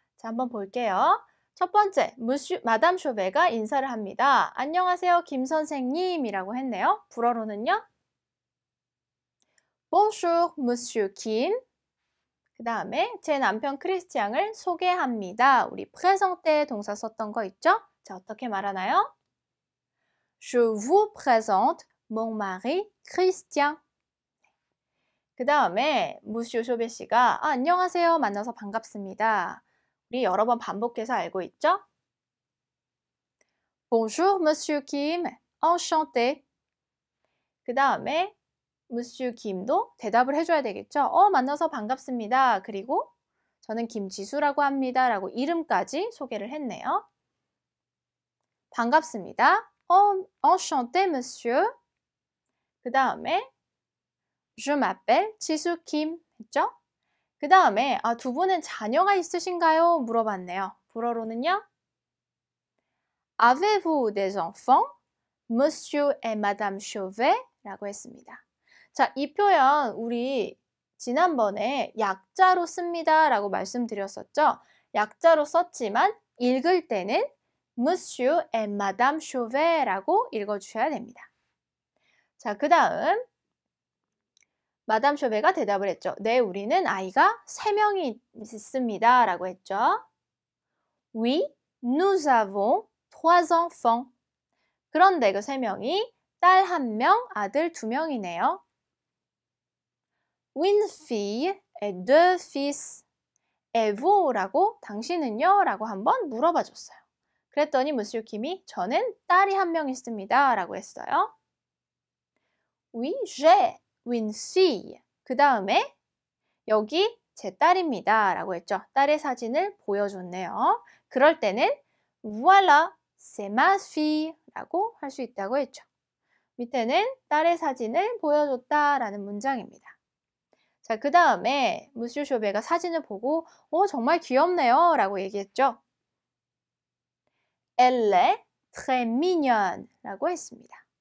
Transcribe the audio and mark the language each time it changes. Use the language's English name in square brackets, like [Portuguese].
[Korean] 자, 한번 볼게요. 첫 번째, 마담 쇼베가 인사를 합니다. 안녕하세요, 김 선생님이라고 했네요. 불어로는요. [French] Bonjour, Monsieur Kim. [Korean] 그 다음에 제 남편 크리스티앙을 소개합니다. 우리 présenter 동사 썼던 거 있죠? 자, 어떻게 말하나요? [French] Je vous présente mon mari Christian. [Korean] 그 다음에 무슈 쇼베 씨가 안녕하세요. 만나서 반갑습니다. 우리 여러 번 반복해서 알고 있죠? [French] Bonjour, Monsieur Kim. Enchanté. [Korean] 그 다음에 Monsieur Kim도 대답을 해줘야 되겠죠? 만나서 반갑습니다. 그리고 저는 김지수라고 합니다. 라고 이름까지 소개를 했네요. 반갑습니다. [French] Enchanté, monsieur. [Korean] 그 다음에 [French] Je m'appelle [Korean] 지수 김 했죠? 그 다음에 두 분은 자녀가 있으신가요? 물어봤네요. 불어로는요. [French] Avez-vous des enfants? [Korean] Monsieur et Madame Chauvet 라고 했습니다. 자, 이 표현 우리 지난번에 약자로 씁니다 라고 말씀드렸었죠? 약자로 썼지만 읽을 때는 Monsieur et Madame Chauvet라고 읽어주셔야 됩니다. 자, 그 다음 마담 쇼베가 대답을 했죠. 네, 우리는 아이가 3명이 있습니다 라고 했죠. [French] Oui, nous avons 3 enfants. [Korean] 그런데 그 3명이 딸 1명, 아들 2명이네요. [French] Une fille et 2 fils. Et vous? [Korean] 라고 당신은요? 라고 한번 물어봐 줬어요. 그랬더니 무스 킴이 저는 딸이 1명 있습니다. 라고 했어요. [French] Oui, j'ai une fille. [Korean] 그 다음에 여기 제 딸입니다. 라고 했죠. 딸의 사진을 보여줬네요. 그럴 때는 [French] Voilà, c'est ma fille. [Korean] 라고 할 수 있다고 했죠. 밑에는 딸의 사진을 보여줬다라는 문장입니다. 자, 그 다음에 무스 쇼베가 사진을 보고 정말 귀엽네요. 라고 얘기했죠. [French] Elle est très mignonne. [Korean] 라고 했습니다.